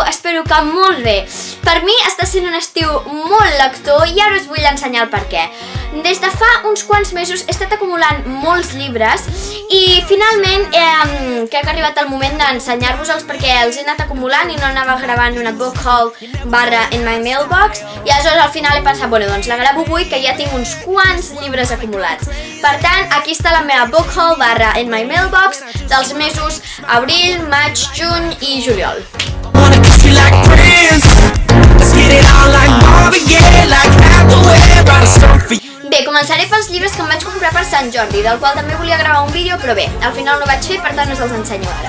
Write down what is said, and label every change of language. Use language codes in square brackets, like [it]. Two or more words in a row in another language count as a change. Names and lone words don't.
[ca] Espero que molt bé. Per mi està sent un estiu molt lector i ara us vull ensenyar el perquè. Des de fa uns quants mesos he estat acumulant molts llibres i finalment crec que ha arribat el moment d'ensenyar-vos-els perquè els he anat acumulant i no anava gravant una [en] book haul / in my mailbox [ca] i aleshores al final he pensat, bueno, doncs la gravo avui que ja tinc uns quants llibres acumulats. Per tant, aquí està la meva [en] book haul / in my mailbox [ca] dels mesos abril, maig, juny i juliol. Bé, començaré pels llibres que em vaig comprar per Sant Jordi, del qual també volia gravar un vídeo, però bé, al final no ho vaig fer, per tant us els ensenyo ara.